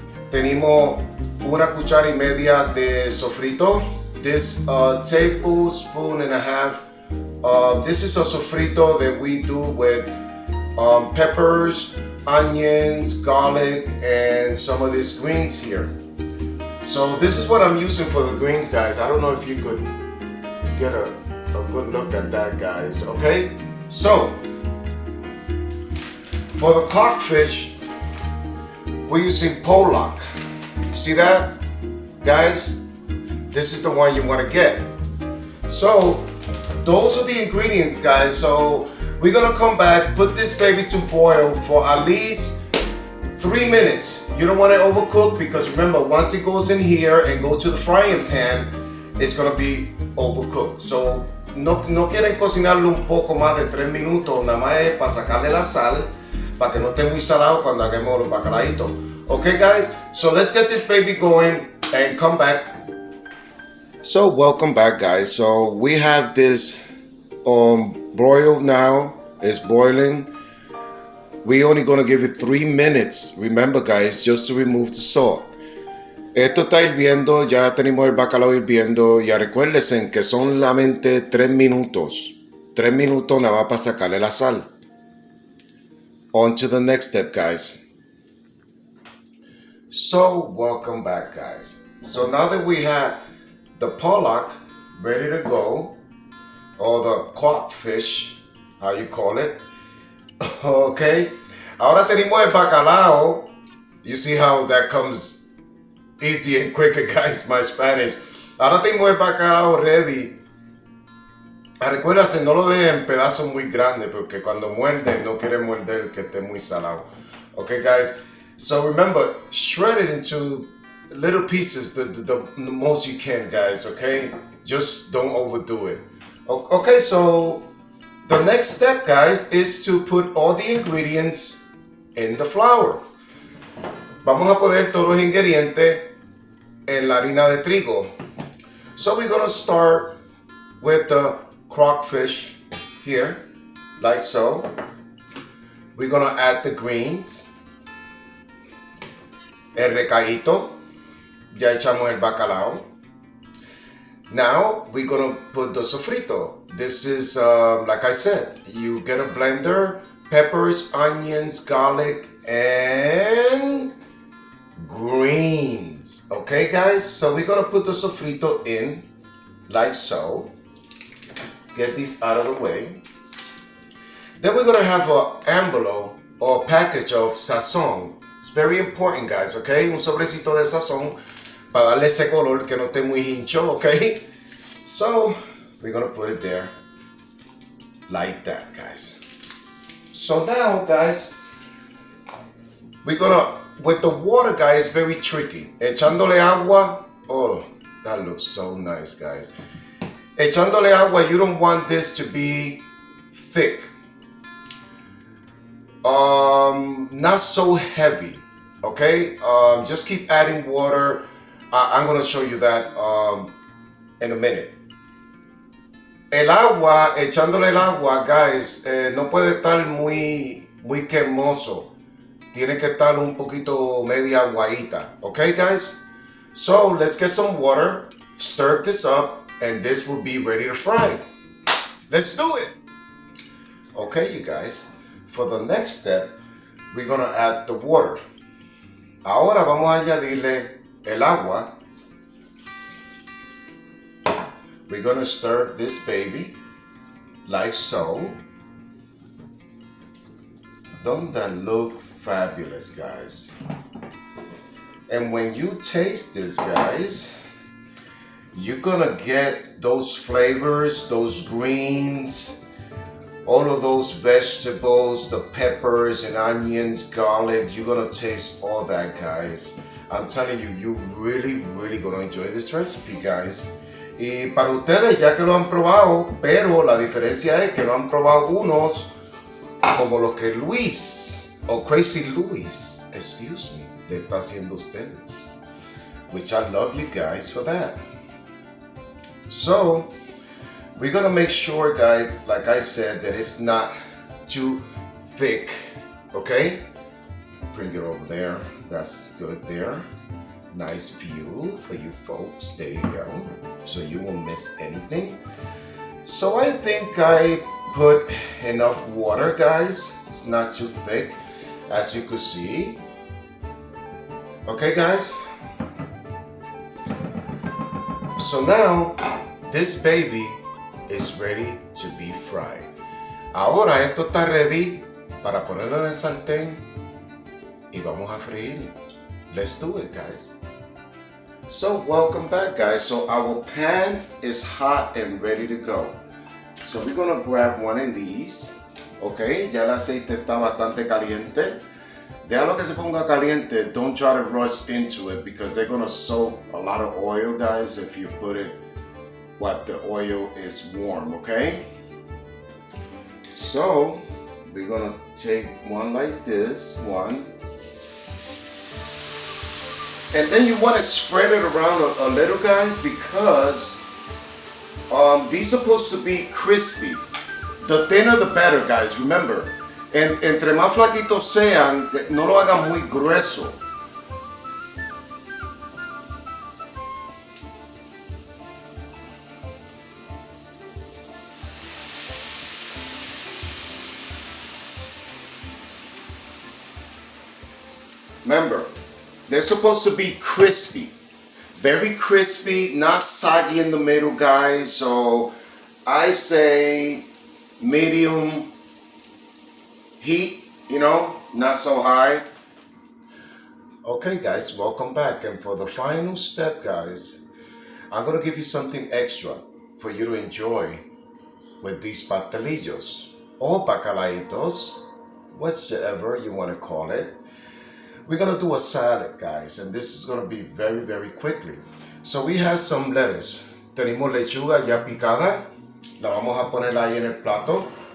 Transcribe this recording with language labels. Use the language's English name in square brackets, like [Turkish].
[Spanish] Tenemos una cuchara y media de sofrito. [English] This tablespoon and a half. This is a sofrito that we do with peppers, onions, garlic, and some of these greens here. So this is what I'm using for the greens, guys. I don't know if you could get a good look at that, guys. Okay? So, for the Croc fish, we're using Pollock. See that, guys? This is the one you want to get. So, those are the ingredients, guys. So we're gonna come back, put this baby to boil for at least 3 minutes. You don't want it overcooked because remember, once it goes in here and go to the frying pan, it's gonna be overcooked. [Spanish] So no quieren cocinarlo un poco más de 3 minutos, nada más es para sacarle la sal, para que no esté muy salado cuando hagamos los bacalaitos. [English] Okay, guys? So let's get this baby going and come back. So welcome back, guys. So we have this broiled now. It's boiling. We only gonna give it 3 minutes. Remember, guys, just to remove the salt. [Spanish] Esto está hirviendo. Ya tenemos el bacalao hirviendo. Ya recuérdense que son solamente 3 minutos. 3 minutos nada más para sacarle la sal. [English] On to the next step, guys. So welcome back, guys. So now that we have the pollock ready to go, or the Croc fish, how you call it. Okay. [Spanish] Ahora tenemos el bacalao. [English] You see how that comes easy and quicker, guys, my Spanish. [Spanish] Ahora tenemos el bacalao ready. Recuérdate, no lo dejen en pedazos muy grandes porque cuando muerde no quiere morder que esté muy salado. [English] Okay, guys. So remember, shred it into little pieces, the most you can, guys, okay? Just don't overdo it. Okay, so the next step, guys, is to put all the ingredients in the flour. [Spanish] Vamos a poner todos los ingredientes en la harina de trigo. [English] So we're gonna start with the Croc fish here, like so. We're gonna add the greens, el recadito. [Spanish] Ya echamos el bacalao. [English] Now we're gonna put the sofrito. This is like I said, you get a blender, peppers, onions, garlic, and greens. Okay, guys? So we're gonna put the sofrito in like so. get these out of the way. Then we're gonna have an envelope or package of Sazon. It's very important, guys, okay? [Spanish] Un sobrecito de Sazon para darle ese color que no esté muy hincho, okay? [English] So we're gonna put it there like that, guys. So now, guys, we're gonna, with the water, guys, very tricky. [Spanish] Echándole agua, [English] oh, that looks so nice, guys. [Spanish] Echándole agua, [English] you don't want this to be thick. Not so heavy, okay? Just keep adding water. I'm gonna show you that in a minute. [Spanish] El agua, echándole el agua, guys, no puede estar muy quemoso. Tiene que estar un poquito media aguadita, okay, guys? [English] So let's get some water, stir this up, and this will be ready to fry. Let's do it. Okay, you guys. For the next step, we're gonna add the water. [Spanish] Ahora vamos a añadirle el agua. [English] We're gonna stir this baby like so. Don't that look fabulous, guys? And when you taste this, guys, you're gonna get those flavors, those greens, all of those vegetables, the peppers and onions, garlic. You're gonna taste all that, guys. I'm telling you, you're really gonna enjoy this recipe, guys. [Spanish] Y para ustedes, ya que lo han probado, pero la diferencia es que no han probado unos como lo que Luis, o Crazy Luis, [English] excuse me, [Spanish] le está haciendo a ustedes. [English] Which I love you guys for that. So, we're gonna make sure, guys, like I said, that it's not too thick, okay? Bring it over there. That's good there. Nice view for you folks. There you go. So you won't miss anything. So I think I put enough water, guys. It's not too thick, as you could see. Okay, guys? So now, this baby is ready to be fried. [Spanish] Ahora esto está ready para ponerlo en el sartén y vamos a freír. [English] Let's do it, guys. So welcome back, guys. So our pan is hot and ready to go. So we're gonna grab one of these. [Spanish] Okay, ya el aceite está bastante caliente. Déjalo que se ponga caliente. [English] Don't try to rush into it because they're gonna soak a lot of oil, guys, if you put it while the oil is warm, okay? So we're gonna take one like this, one. And then you want to spread it around a little, guys, because these are supposed to be crispy. The thinner the better, guys, remember. [Spanish] Entre más flaquitos sean, no lo hagan muy grueso. [English] Remember, they're supposed to be crispy. Very crispy, not soggy in the middle, guys. So I say medium heat, you know, not so high. Okay, guys, welcome back. And for the final step, guys, I'm going to give you something extra for you to enjoy with these pastelitos or bacalaitos, whichever you want to call it. We're gonna do a salad, guys, and this is gonna be very quickly. So we have some lettuce. [Spanish] Tenemos lechuga ya picada. La vamos a poner ahí en el plato.